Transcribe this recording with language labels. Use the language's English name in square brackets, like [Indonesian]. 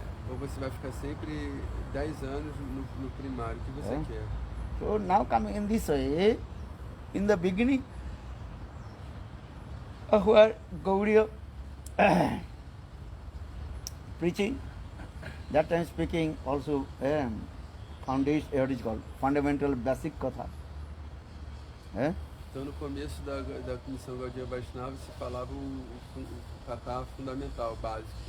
[Portuguese] Ou você vai ficar sempre 10 anos no primário, o que você quer? [English] So now coming in this way, in the beginning, where Gauriya preaching, that time speaking also foundation, what is called fundamental basic katha. [Portuguese] Então no começo da Missão Gaudiya Vaishnava se falava o katha fundamental, básico.